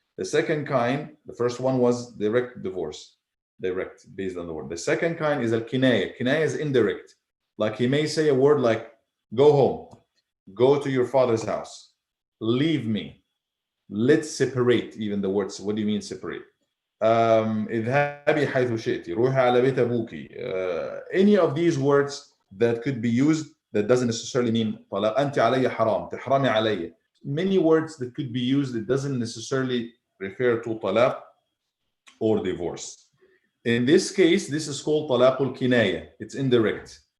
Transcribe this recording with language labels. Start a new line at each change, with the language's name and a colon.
English: The second kind, the first one was direct divorce, direct based on the word. The second kind is al-kinaya. Kinaya is indirect. Like he may say a word like, go home, go to your father's house, leave me, let's separate. Even the words, what do you mean separate?
Arabic: اذهبي حيث شئتي, روحي على بيت أبوكي.
English: Any of these words that could be used that doesn't necessarily mean طلاق.
Arabic: أنت علي حرام, تحرمي علي.
English: Many words that could be used that doesn't necessarily refer to طلاق or divorce. In this case, this is called طلاق الكناية. It's indirect.